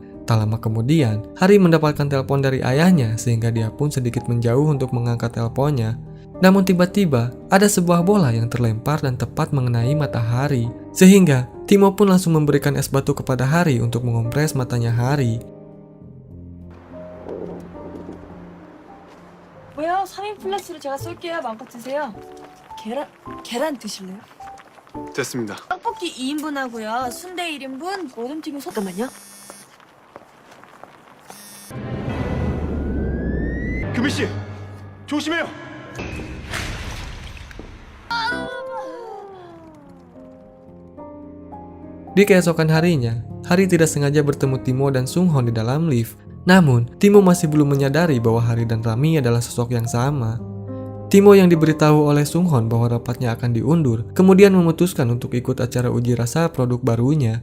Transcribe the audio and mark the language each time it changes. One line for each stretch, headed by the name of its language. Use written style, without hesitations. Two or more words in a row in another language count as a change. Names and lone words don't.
Indonesian: Tak lama kemudian, Hari mendapatkan telepon dari ayahnya sehingga dia pun sedikit menjauh untuk mengangkat teleponnya. Namun tiba-tiba ada sebuah bola yang terlempar dan tepat mengenai mata Hari. Sehingga Timo pun langsung memberikan es batu kepada Hari untuk mengompres matanya Hari.
Korean: 뭐야? 3인 플러스로 제가 쏠게요. 마음껏 드세요. 계란 드실래요? 됐습니다. 떡볶이 2인분 하고요. 순대 1인분, 모듬튀김 잠깐만요. 금희 씨, 조심해요.
Indonesian: Di keesokan harinya, Hari tidak sengaja bertemu Timo dan Sunghon di dalam lift. Namun, Timo masih belum menyadari bahwa Hari dan Rami adalah sosok yang sama. Timo yang diberitahu oleh Sunghon bahwa rapatnya akan diundur, kemudian memutuskan untuk ikut acara uji rasa produk barunya.